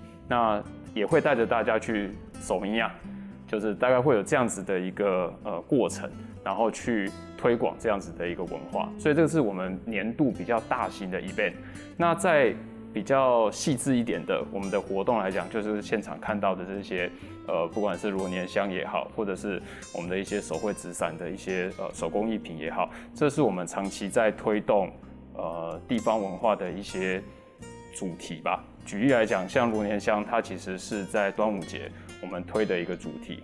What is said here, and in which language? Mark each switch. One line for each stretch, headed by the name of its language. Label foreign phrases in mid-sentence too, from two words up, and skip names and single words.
Chinese: 那也會帶着大家去守明亞，就是大概會有這樣子的一個過程，然後去推廣這樣子的一個文化，所以這個是我們年度比較大型的 event。那在比較細緻一點的我們的活動來講，就是現場看到的這些不管是羅年香也好，或者是我們的一些手繪紙傘的一些手工藝品也好，這是我們長期在推動地方文化的一些主題吧。舉例來講，像羅年香，它其實是在端午節我們推的一個主題。